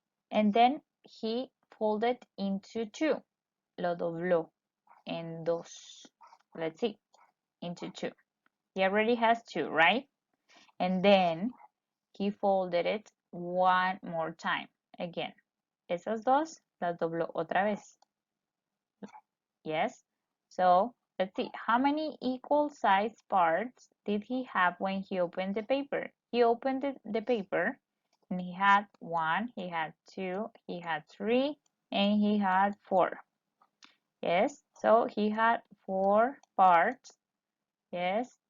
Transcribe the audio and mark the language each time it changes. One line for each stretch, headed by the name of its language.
English: And then he folded into 2.
Spanish: Lo dobló en dos.
English: Let's see. Into 2. He already has 2, right? And then he folded it one more time. Again.
Spanish: Esas dos las dobló otra vez.
English: Yes. So let's see. How many equal size parts did he have when he opened the paper? He opened the paper and he had 1, he had 2, he had 3, and he had 4. Yes. So he had 4 parts. Yes.